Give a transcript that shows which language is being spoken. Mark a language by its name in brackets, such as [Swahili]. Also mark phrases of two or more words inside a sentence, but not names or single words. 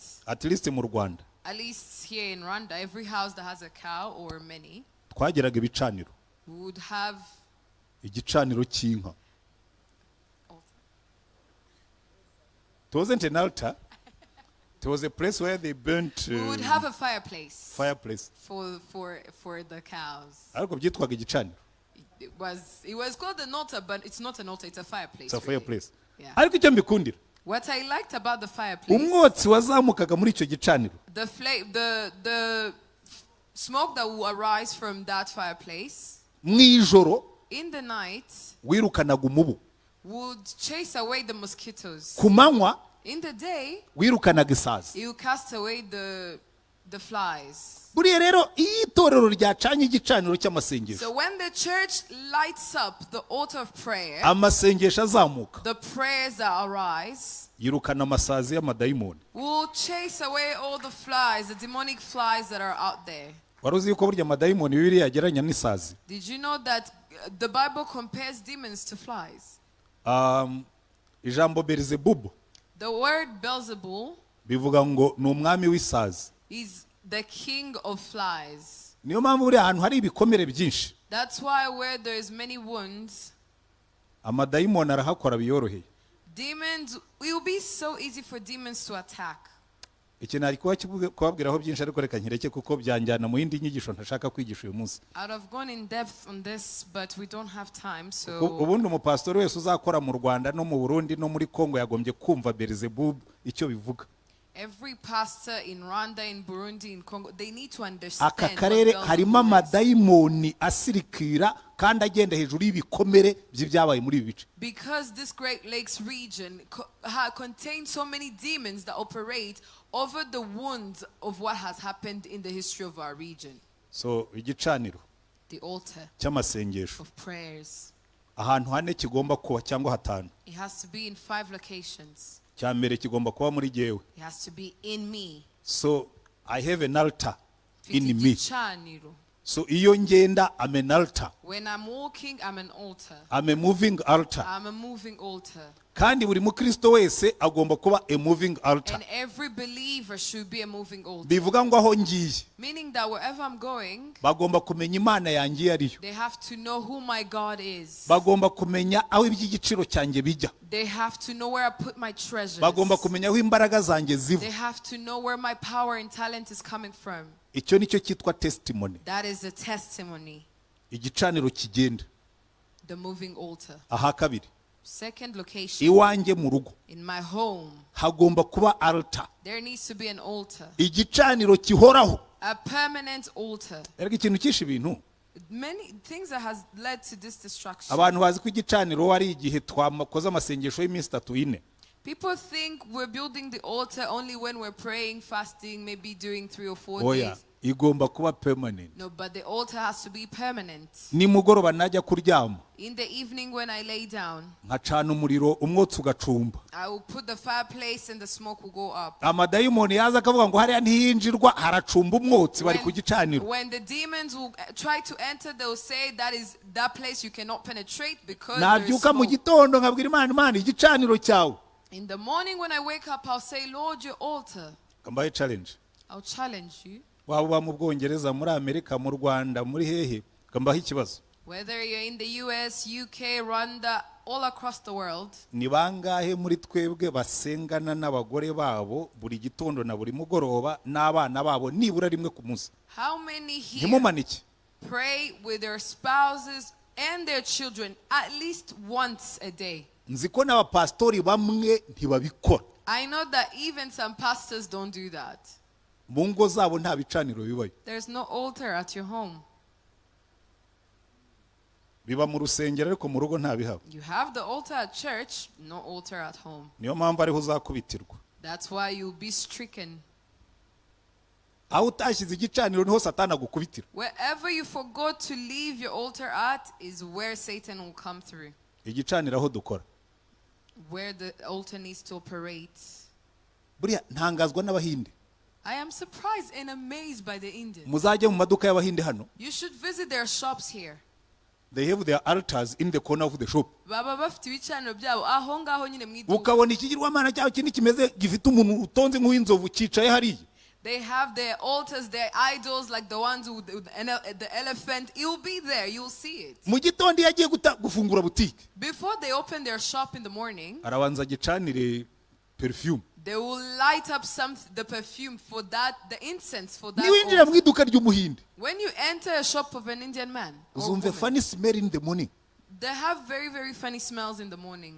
[English] At least mu Rwanda. At least here in Rwanda, every house that has a cow or many. [Kinyarwanda] Twageraga ibicaniro. [English] Would have [Kinyarwanda] igicaniro cy'inka. [English] It wasn't an altar. It was a place where they burnt. We would have a fireplace. Fireplace. For the cows. [Kinyarwanda] Ariko byitwaga igicaniro. [English] It was called an altar, but it's not an altar. It's a fireplace. It's a fireplace. Yeah. [Kinyarwanda] Ariko icyo mbikundira. [English] What I liked about the fireplace. [Kinyarwanda] Umwotsi wazamukaga muri icyo gicaniro. [English] The smoke that will arise from that fireplace. [Kinyarwanda] Mwijoro. [English] In the night. [Kinyarwanda] Wirukanaga umubu. [English] Would chase away the mosquitoes. [Kinyarwanda] Kumanywa. [English] In the day. [Kinyarwanda] Wirukanaga isazi. [English] You cast away the flies. [Kinyarwanda] Buriya rero iyo itorero ryacanye igicaniro cy'amasengesho. [English] So when the church lights up the altar of prayer. [Kinyarwanda] Amasengesho azamuka. [English] The prayers that arise. [Kinyarwanda] Yirukana amasazi y'amadayimoni. [English] Will chase away all the flies, the demonic flies that are out there. [Kinyarwanda] Wari uzi yuko burya amadayimoni Bibiliya yagereranya n'isazi. [English] Did you know that the Bible compares demons to flies? [Kinyarwanda] Ijambo Beelzebub. [English] The word Beelzebul. [Kinyarwanda] Bivuga ngo ni umwami w'isazi. [English] Is the king of flies. [Kinyarwanda] Niyo mpamvu buri ahantu hari ibikomere byinshi. [English] That's why where there is many wounds. [Kinyarwanda] Amadayimoni arahakora biyoroheye. [English] Demons, it will be so easy for demons to attack. [Kinyarwanda] Iki nari kubabwiraho byinshi ariko reka nkireke kuko byanjyana mu yindi nyigisho ntashaka kwigisha uyu munsi. [English] I'd have gone in depth on this, but we don't have time, so. [Kinyarwanda] Ubundi umupastori wese uzakora mu Rwanda no mu Burundi no muri Kongo yagombye kumva Beelzebub icyo bivuga. [English] Every pastor in Rwanda, in Burundi, in Congo, they need to understand. [Kinyarwanda] Aka karere harimo amadayimoni asirikira kandi agenda hejuru y'ibikomere by'ibyabaye muri ibi bice. [English] Because this Great Lakes region contains so many demons that operate over the wounds of what has happened in the history of our region. [Kinyarwanda] So igicaniro. [English] The altar. [Kinyarwanda] Cy'amasengesho. [English] Of prayers. [Kinyarwanda] Ahantu hane kigomba kuba cyangwa hatanu. [English] It has to be in 5 locations. Cyambere kigomba kuba muri jewe. It has to be in me. So I have an altar in me. [Kinyarwanda] Gicaniro. [English] So [Kinyarwanda] iyo ngenda [English] I'm an altar. When I'm walking, I'm an altar. I'm a moving altar. I'm a moving altar. [Kinyarwanda] Kandi buri mukristo wese agomba kuba [English] a moving altar. And every believer should be a moving altar. [Kinyarwanda] Bivuga ngo aho ngiye. [English] Meaning that wherever I'm going, [Kinyarwanda] bagomba kumenya Imana yanjye iyo ariyo. [English] they have to know who my God is. [Kinyarwanda] Bagomba kumenya aho iby'igiciro cyanjye bijya. [English] They have to know where I put my treasures. [Kinyarwanda] Bagomba kumenya aho imbaraga zanjye ziva. [English] They have to know where my power and talent is coming from. [Kinyarwanda] Icyo nicyo cyitwa testimony. [English] That is a testimony. [Kinyarwanda] Igicaniro kigenda. [English] The moving altar. [Kinyarwanda] Aha kabiri. [English] Second location. [Kinyarwanda] Iwanjye mu rugo. [English] In my home. [Kinyarwanda] Hagomba kuba altar. [English] There needs to be an altar. [Kinyarwanda] Igicaniro kihoraho. [English] A permanent altar. [Kinyarwanda] Erega ikintu cyinshi ibintu. [English] Many things that has led to this destruction. [Kinyarwanda] Abantu bazi ko igicaniro wari igihe twakoze amasengesho y'iminsi 3-4. [English] People think we're building the altar only when we're praying, fasting, maybe doing 3 or 4 [Kinyarwanda] oya [English] days. [Kinyarwanda] igomba kuba permanent. [English] No, but the altar has to be permanent. [Kinyarwanda] Nimugoroba najya kuryama [English] In the evening when I lay down, [Kinyarwanda] nkacana umuriro umwotsi ugacumba, [English] I will put the fireplace and the smoke will go up. [Kinyarwanda] amadayimoni yaza akavuga ngo hariya ntiyinjirwa haracumba umwotsi bari ku gicaniro. [English] When the demons will try to enter, they will say that place you cannot penetrate because there is [Kinyarwanda] nabyuka mu [English] smoke. [Kinyarwanda] gitondo nkabwira Imana igicaniro cyawe. [English] In the morning when I wake up, I'll say, Lord, your altar. [Kinyarwanda] Kambaye challenge. [English] I'll challenge you. [Kinyarwanda] Waba mu Bwongereza, muri Amerika, mu Rwanda, muri hehe, kambaho ikibazo. [English] Whether you're in the US, UK, Rwanda, all across the world. [Kinyarwanda] Ni bangahe muri twebwe basengana n'abagore babo buri gitondo na buri mugoroba n'abana babo nibura rimwe ku munsi? [English] How many here [Kinyarwanda] Ntimumanike. [English] pray with their spouses and their children at least once a day? [Kinyarwanda] Nzi ko n'abapastori bamwe ntibabikora. [English] I know that even some pastors don't do that. [Kinyarwanda] Mu ngo zabo nta bicaniro bibayo. [English] There's no altar at your home. [Kinyarwanda] Biba mu rusengero ariko mu rugo nta bihaba. [English] You have the altar at church, no altar at home. [Kinyarwanda] Niyo mpamvu ariho uzakubitirwa. [English] That's why you'll be stricken. [Kinyarwanda] Aho utashyize igicaniro niho Satani agukubitira. [English] Wherever you forgot to leave your altar at is where Satan will come through. [Kinyarwanda] Igicaniro aho dukora. [English] Where the altar needs to operate. [Kinyarwanda] Buriya ntangazwa n'Abahinde. [English] I am surprised and amazed by the Indians. [Kinyarwanda] Muzajye mu maduka y'Abahinde hano. [English] You should visit their shops here. They have their altars in the corner of the shop. [Kinyarwanda] Baba bafite ibicaniro byabo aho ngaho nyine mu iduka. Ukabona ikigirwamana cyaho kindi kimeze gifite umuntu utonze nk'uw'inzovu cyicaye hariya. [English] They have their altars, their idols, like the ones with the elephant. It will be there. You'll see it. [Kinyarwanda] Mu gitondo yagiye gufungura butike. [English] Before they open their shop in the morning, [Kinyarwanda] arabanza gicanire perfume. [English] they will light up the perfume for that, the incense for that [Kinyarwanda] Niwinjira mu [English] altar. [Kinyarwanda] iduka ry'Umuhinde, [English] When you enter a shop of an Indian man or [Kinyarwanda] uzumve [English] woman, funny smell in the morning. they have very, very funny smells in the morning.